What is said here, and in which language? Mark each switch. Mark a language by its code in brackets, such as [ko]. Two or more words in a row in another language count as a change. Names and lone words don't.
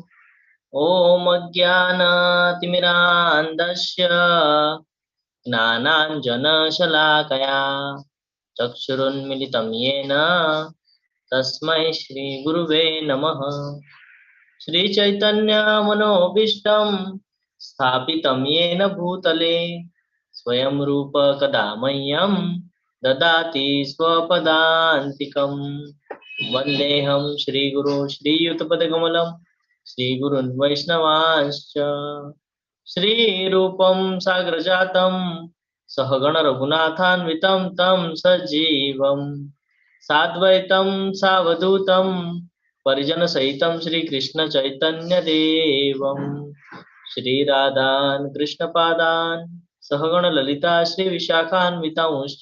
[sa] ओम अज्ञानतिमिरान्धस्य ज्ञानाञ्जनशलाकया चक्षुरुन्मीलितं येन तस्मै श्री गुरवे नमः. श्री चैतन्य मनोभीष्टम् स्थापितं येन भूतले स्वयं रूप कदा मह्यं ददाति स्वपदान्तिकं. वन्देऽहं श्रीगुरो श्रीयुतपदकमलं श्रीगुरुन् वैष्णवांश्च. श्रीरूपं साग्रजातं सहगण रघुनाथान्वितं तं सजीवं साद्वैतं सावधूतं परिजन सहितं श्रीकृष्ण चैतन्य देवं श्री राधान कृष्ण पादान सहगण ललिता श्री विशाखान्वितांश्च.